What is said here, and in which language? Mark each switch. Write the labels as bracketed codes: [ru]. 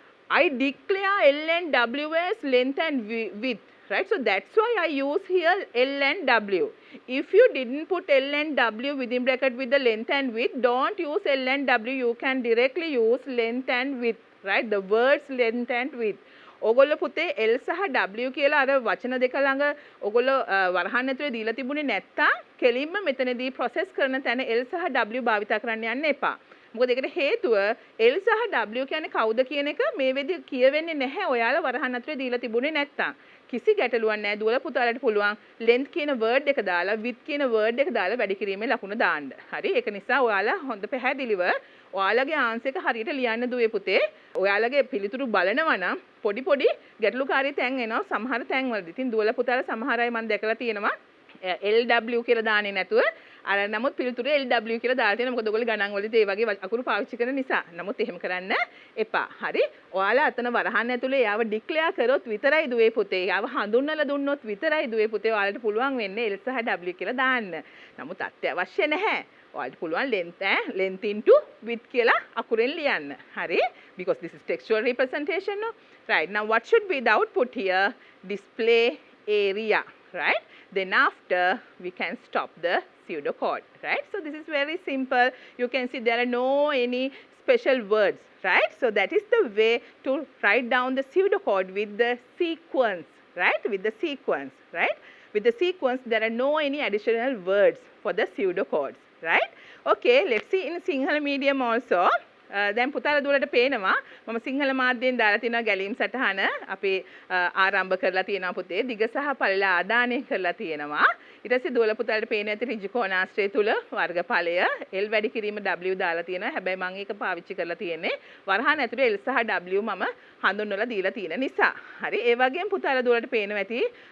[en] I declare L and W as length and width, right? So that's why I use here L and W. If you didn't put L and W within bracket with the length and width, don't use L and W. You can directly use length and width, right? The words length and width. [si] ඔගොල්ලෝ පුතේ L සහ W කියලා අර වචන දෙක ළඟ ඔගොල්ලෝ වරහන් ඇතුලේ දීලා තිබුණේ නැත්තම් කෙලින්ම මෙතනදී process කරන තැන L සහ W භාවිත කරන්න යන්න එපා. මොකද ඒකට හේතුව L සහ W කියන්නේ කවුද කියන එක මේ වෙදී කියවෙන්නේ නැහැ ඔයාලා වරහන් ඇතුලේ දීලා තිබුණේ නැත්තම්. කිසි ගැටලුවක් නැහැ. දුවලා පුතාලට පුළුවන් length කියන word එක දාලා width කියන word එක දාලා වැඩි කිරීමේ ලකුණ දාන්න. හරි? ඒක නිසා ඔයාලා හොඳ පැහැදිලිව ඔයාලගේ ආන්සර් එක හරියට ලියන්න දුවේ පුතේ. ඔයාලගේ පිළිතුරු බලනවා නම් පොඩි පොඩි ගැටලුකාරී තැන් එනවා සමහර තැන් වලදී. ඉතින් දුවලා පුතාලා සමහර අය මම දැකලා තියෙනවා LW කියලා දාන්නේ නැතුව අර නමුත් පිළිතුරු LW කියලා දාලා තියෙනවා. මොකද ඔයගොල්ලෝ ගණන් වලදී ඒ වගේ අකුරු පාවිච්චි කරන නිසා. නමුත් එහෙම කරන්න එපා. හරි? ඔයාලා අතන වරහන් ඇතුලේ යාව ඩික්ලෙයාර් කරොත් විතරයි දුවේ පුතේ. යාව හඳුන්වලා දුන්නොත් විතරයි දුවේ පුතේ ඔයාලට පුළුවන් වෙන්නේ L සහ W කියලා දාන්න. නමුත් අත්‍යවශ්‍ය නැහැ. ඔයාලට පුළුවන් [en] length into width [si] කියලා අකුරෙන් ලියන්න. හරි? [en] Because this is textual representation, no? Right. Now what should be the output here? Display area, right? Then after we can stop the pseudocode, right? So this is very simple. You can see there are no any special words, right? So that is the way to write down the pseudocode with the sequence, right? With the sequence, right? With the sequence, there are no any additional words for the pseudocodes, right? Okay, let's see in Sinhala medium also. [si] දැන් පුතාලා දුවලට පේනවා මම සිංහල මාධ්‍යයෙන් දාලා තියෙනවා ගැලීම් සටහන අපි ආරම්භ කරලා තියෙනවා පුතේ දිග සහ පළල ආදානය කරලා තියෙනවා ඊට පස්සේ දුවල පුතාලට පේන ඇති ඍජු කෝණාශ්‍රය තුල වර්ගඵලය L වැඩි කිරීම W දාලා තියෙනවා හැබැයි මම ඒක පාවිච්චි කරලා තියෙන්නේ වරහන් ඇතුලේ L සහ W මම හඳුන්වලා දීලා තියෙන නිසා හරි ඒ වගේම පුතාලා දුවලට පේනවා ඇති